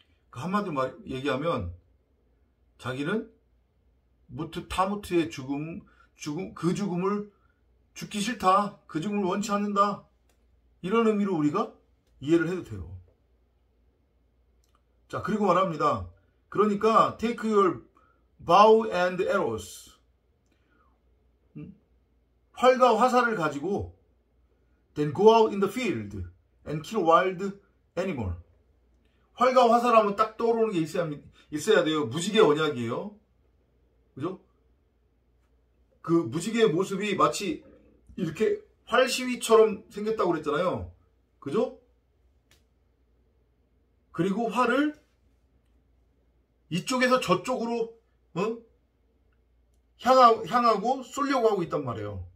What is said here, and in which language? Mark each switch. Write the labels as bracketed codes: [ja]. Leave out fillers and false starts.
[ko] 한마디로 얘기하면 자기는 무투타무투의 그 죽음을 죽기 싫다. 그 죽음을 원치 않는다. 이런 의미로 우리가 이해를 해도 돼요. 자, 그리고 말합니다. 그러니까 [en] take your bow and arrows. [ko] 활과 화살을 가지고 [en] then go out in the field and kill wild animal. [ko] 활과 화살하면 딱 떠오르는 게 있어야 돼요. 무지개 언약이에요. 그죠? 그 무지개의 모습이 마치 이렇게 활시위처럼 생겼다고 그랬잖아요. 그죠? 그리고 활을 이쪽에서 저쪽으로 향하고 쏘려고 하고 있단 말이에요.